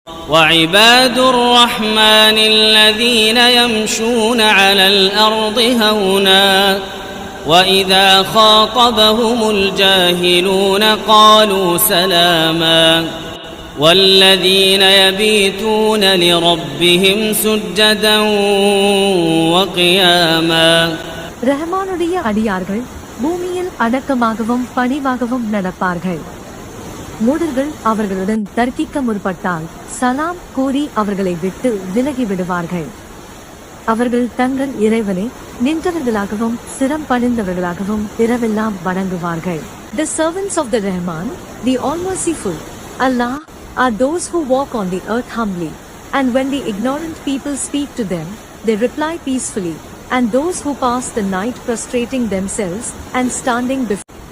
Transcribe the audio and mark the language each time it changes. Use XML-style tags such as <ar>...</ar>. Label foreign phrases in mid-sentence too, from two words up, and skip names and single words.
<ar>وعباد الرحمن الذين يمشون على الأرض هونا وإذا خاطبهم الجاهلون قالوا سلاما والذين يبيتون لربهم سجدا وقياما.</ar> <ta>ரஹ்மானுடைய அடியார்கள் பூமியில் அடக்கமாகவும் பணிவாகவும் நடப்பார்கள். மூடர்கள் அவர்களுடன் தர்க்கிக்க முற்பட்டால் சலாம் கூறி அவர்களை விட்டு விலகி விடுவார்கள். அவர்கள் தங்கள் இறைவனை நின்றவர்களாகவும் சிரம் பணிந்தவர்களாகவும் இரவெல்லாம் வணங்குவார்கள்.</ta> <en>The servants of the Rahman, the All-Merciful, Allah, are those who walk on the earth humbly, and when the ignorant people speak to them, they reply peacefully, and those who pass the night prostrating themselves and standing before</en>